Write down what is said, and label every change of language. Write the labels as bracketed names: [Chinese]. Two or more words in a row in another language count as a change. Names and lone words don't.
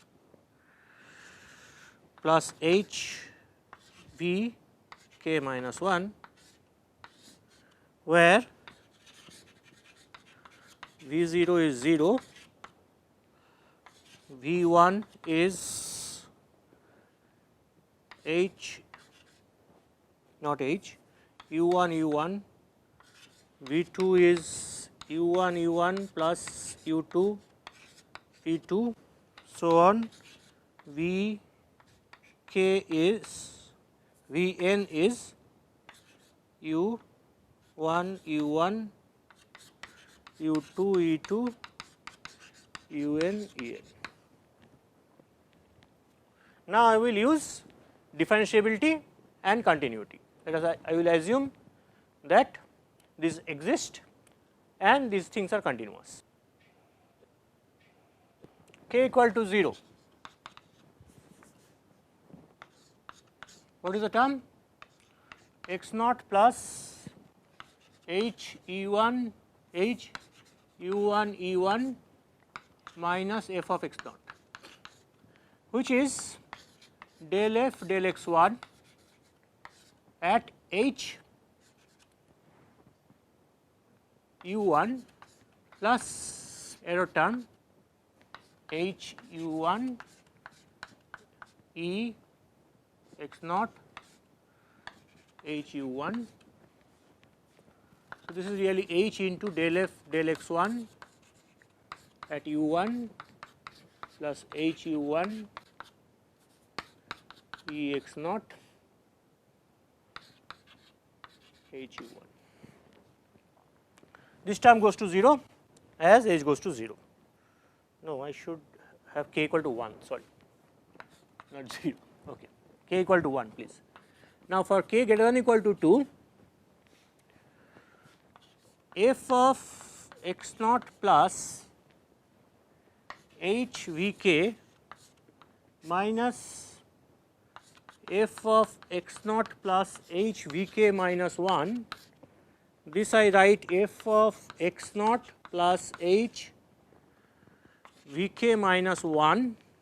[English] plus h v k minus 1, where v 0 is 0, v 1 is h not h u1 u1, v 2 is u1 u1 plus u2 e2, so on. v k is v n is u1 u1 u2 e2 un en. Now, I will use differentiability and continuity. Let us, I will assume that these exist and these things are continuous. K equal to 0. What is the term? X naught plus h e1 h u1 e1 minus f of x naught, which is del f del x1 at h u1 plus error term h u1 e x naught h u1. So, this is really h into del f del x1 at u1 plus h u1 e x naught h u1. This term goes to 0 as h goes to 0. No, I should have k equal to 1, sorry, not 0, okay. K equal to 1, please. Now, for k greater than equal to 2, f of x naught plus h v k minus f of x naught plus h v k minus 1, this I write f of x naught plus h v k minus 1